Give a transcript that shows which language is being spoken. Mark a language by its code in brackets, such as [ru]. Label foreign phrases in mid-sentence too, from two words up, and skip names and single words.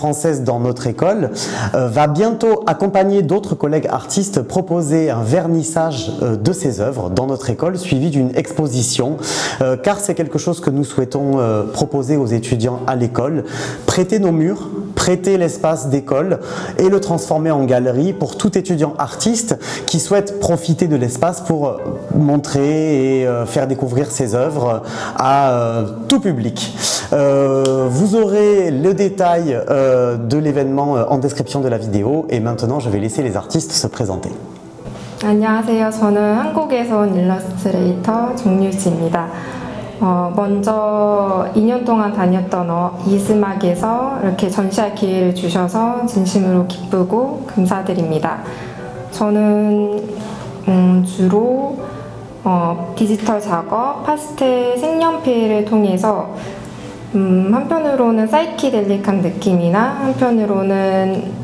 [fr] française dans notre école va bientôt, accompagner d'autres collègues artistes, proposer un vernissage de ses œuvres dans notre école suivi d'une exposition car c'est quelque chose que nous souhaitons proposer aux étudiants à l'école, prêter nos murs, prêter l'espace d'école et le transformer en galerie pour tout étudiant artiste qui souhaite profiter de l'espace pour montrer et faire découvrir ses œuvres à tout public. Vous aurez le détail de l'événement en description de la vidéo et maintenant je vais laisser les artistes se présenter. [ko] 안녕하세요. 저는 한국에서 온 일러스트레이터 정유지입니다. 먼저 2년 동안 다녔던 이스막에서 이렇게 전시할 기회를 주셔서 진심으로 기쁘고 감사드립니다. 저는 주로 디지털 작업, 파스텔, 색연필을 통해서 한편으로는 사이키델릭한 느낌이나 한편으로는